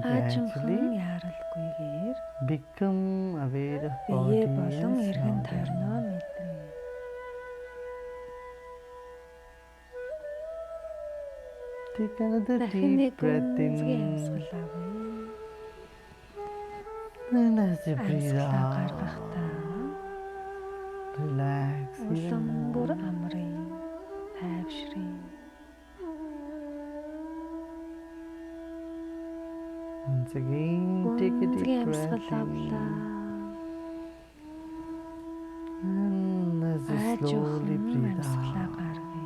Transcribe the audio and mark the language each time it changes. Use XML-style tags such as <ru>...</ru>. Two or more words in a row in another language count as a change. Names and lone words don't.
<mn>Аажимхан</mn> <en>gradually</en> <mn>яаралгүйгээр</mn> <en>become aware of</en> <mn>бие</mn> <en>body</en> <mn>болон</mn> <en>and</en> <mn>эргэн</mn> <en>surroundings.</en> <mn>тойрноо мэдрээ.</mn> <en>Take another</en> <mn>Дахин нэг</mn> <en>deep breath</en> <mn>гүнзгий</mn> <en>in</en> <mn>амьсгал авъя.</mn> <en>and as you breathe</en> <mn>Амьсгалаа</mn> <en>out,</en> <mn>гаргахдаа</mn> <en>relax even</en> <mn>улам бүр</mn> <en>more.</en> <mn>амрын тайвшрын.</mn> <en>Once again, take a</en> <mn>Гүнзгий</mn> <en>deep</en> <mn>амьсгал</mn> <en>breath</en> <mn>авлаа.</mn> <en>in and as you slowly</en> <mn>Аажимхан</mn> <en>breathe</en> <mn>амьсгалаа</mn> <en>out,</en> <mn>гаргая.</mn>